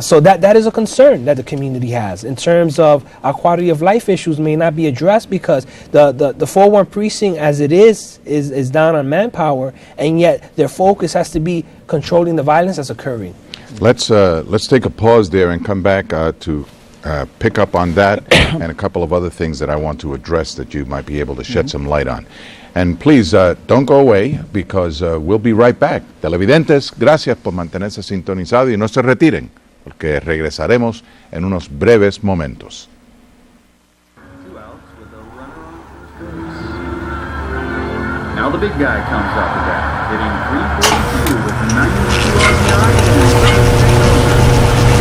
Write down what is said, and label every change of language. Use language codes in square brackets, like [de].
[en] So that is a concern that the community has in terms of our quality of life issues may not be addressed because the 4-1 precinct as it is down on manpower, and yet their focus has to be controlling the violence that's occurring. Let's take a pause there and come back to pick up on that and a couple of other things that I want to address that you might be able to shed some light on. And please, don't go away because we'll be right back. [es] Televidentes, gracias por mantenerse sintonizados y no se retiren porque regresaremos en unos breves momentos. [en] 2 outs with a runner on first base. Now the big guy comes out the bat, hitting .342 with 92 RBI.